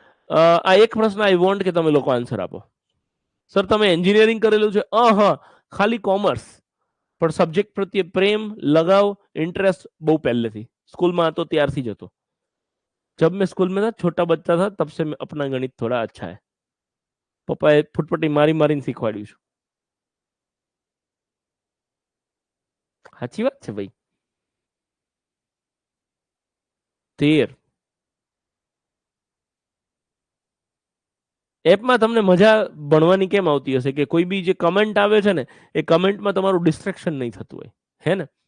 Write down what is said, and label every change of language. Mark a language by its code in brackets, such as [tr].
[gu] આ એક પ્રશ્ન [en] I want [gu] કે તમે લોકો આન્સર આપો. સર તમે એન્જિનિયરિંગ કરેલું છે? હા, ખાલી કોમર્સ. પણ સબ્જેક્ટ પ્રત્યે પ્રેમ, લગાવ, इंटरेस्ट બહુ પહેલેથી સ્કૂલમાં હતો ત્યારથી જ હતો. [hi] जब मैं स्कूल में था, छोटा बच्चा था, तब से मैं अपना गणित थोड़ा अच्छा है. [gu] પપ્પાએ ફૂટપટ્ટી મારી મારીને શીખવાડ્યું છે. સાચી વાત છે ભાઈ. 13 એપમાં તમને મજા ભણવાની કેમ આવતી હશે કે કોઈ બી જે કમેન્ટ આવે છે ને એ કમેન્ટમાં તમારું ડિસ્ટ્રેક્શન નહીં થતું હોય, હે ને?